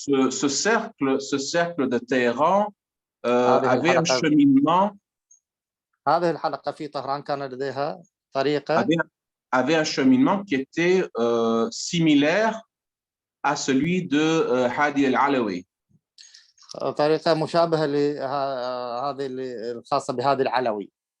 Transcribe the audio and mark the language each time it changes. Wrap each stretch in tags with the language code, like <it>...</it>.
<fr>ce cercle de Téhéran avait un cheminement.</fr> <ar>هذه الحلقة في طهران كان لديها طريقة.</ar> <fr>avait un cheminement qui était similaire à celui de Hadi al-Alawi.</fr> <ar>طريقة مشابهة لهذه الخاصة بهادي العلوي.</ar>